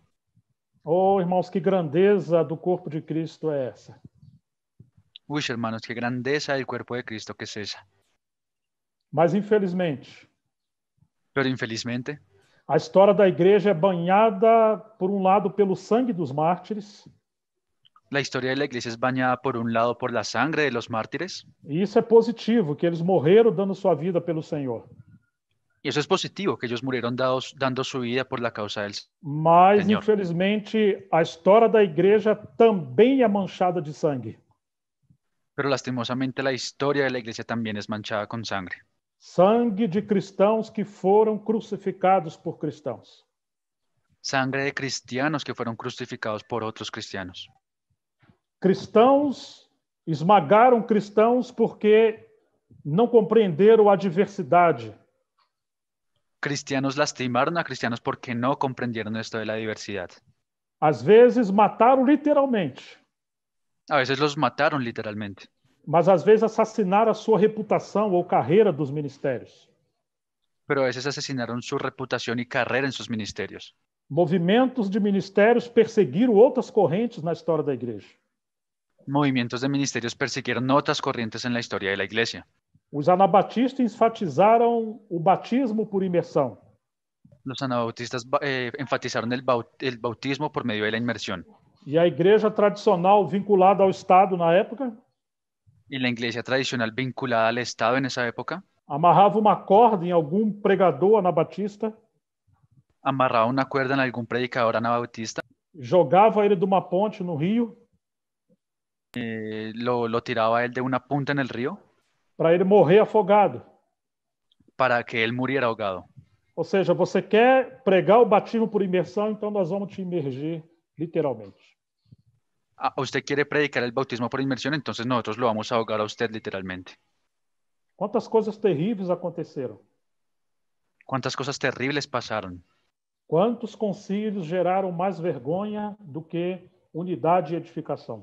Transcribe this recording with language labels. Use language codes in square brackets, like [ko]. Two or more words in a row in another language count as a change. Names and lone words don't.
[pt] Oh, irmãos, que grandeza do corpo de Cristo é essa? [es] Uy, hermanos, qué grandeza del cuerpo de Cristo que es esa. [pt] Mas, infelizmente, [es] Pero infelizmente, [pt] a história da igreja é banhada, por um lado, pelo sangue dos mártires, [es] la historia de la iglesia es bañada por un lado por la sangre de los mártires, [pt] e isso é positivo, que eles morreram dando sua vida pelo Senhor. [es] y eso es positivo, que ellos murieron dando su vida por la causa del [pt] Mas, Senhor. infelizmente, a história da igreja também é manchada de sangue. [es] Pero lastimosamente la historia de la iglesia también es manchada con sangre. [pt] Sangue de cristãos que foram crucificados por cristãos. [es] Sangre de cristianos que fueron crucificados por otros cristianos. [pt] Cristãos esmagaram cristãos porque não compreenderam a diversidade. [es] Cristianos lastimaron a cristianos porque no comprendieron esto de la diversidad. [pt] Às vezes mataram literalmente, [es] A veces los mataron literalmente, [pt] mas às vezes assassinaram a sua reputação ou carreira dos ministérios. [es] pero a veces asesinaron su reputación y carrera en sus ministerios. [pt] Movimentos de ministérios perseguiram outras correntes na história da igreja. [es] Movimientos de ministerios persiguieron otras corrientes en la historia de la iglesia. [pt] Os anabatistas enfatizaram o batismo por imersão. [es] Los anabautistas enfatizaron el bautismo por medio de la inmersión. [pt] E a igreja tradicional vinculada ao Estado na época [es] Y la iglesia tradicional vinculada al Estado en esa época [pt] amarrava uma corda em algum pregador anabatista, [es] amarraba una cuerda en algún predicador anabautista, [pt] jogava ele de uma ponte no rio [es] lo tiraba a él de una punta en el río [pt] para ele morrer afogado. [es] para que él muriera ahogado. [pt] Ou seja, você quer pregar o batismo por imersão, então nós vamos te imergir literalmente. [es] Usted quiere predicar el bautismo por inmersión, entonces nosotros lo vamos a ahogar a usted literalmente. [pt] Quantas coisas terríveis aconteceram? [es] ¿Cuántas cosas terribles pasaron? [pt] Quantos concílios geraram mais vergonha do que unidade e edificação?